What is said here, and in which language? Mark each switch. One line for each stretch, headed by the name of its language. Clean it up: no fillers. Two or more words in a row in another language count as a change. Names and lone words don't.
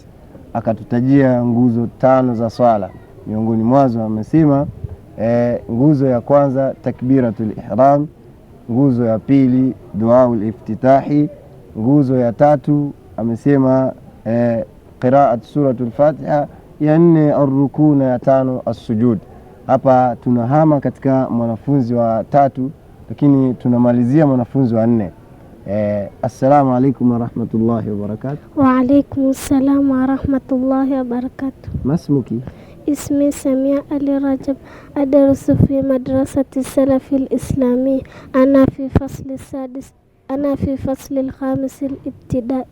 Swahili: Akatutajia nguzo 5 za swala. Miongoni mwazo amesema nguzo ya kwanza
Arabic: تكبيرة الإحرام,
Swahili: nguzo ya pili
Arabic: دعاء الافتتاح,
Swahili: nguzo ya 3 amesema
Arabic: قراءة سورة الفاتحة,
Swahili: ya 4 arruku na ya 5 as-sujud. Hapa tunahama katika mwanafunzi wa 3, lakini tunamalizia mwanafunzi wa 4.
Arabic: السلام عليكم ورحمة الله وبركاته. وعليكم السلام ورحمة الله وبركاته. Masmuki? اسمي سميع علي رجب، أدرس في مدرسة السلف الإسلامي. أنا في فصل الخامس الابتدائي.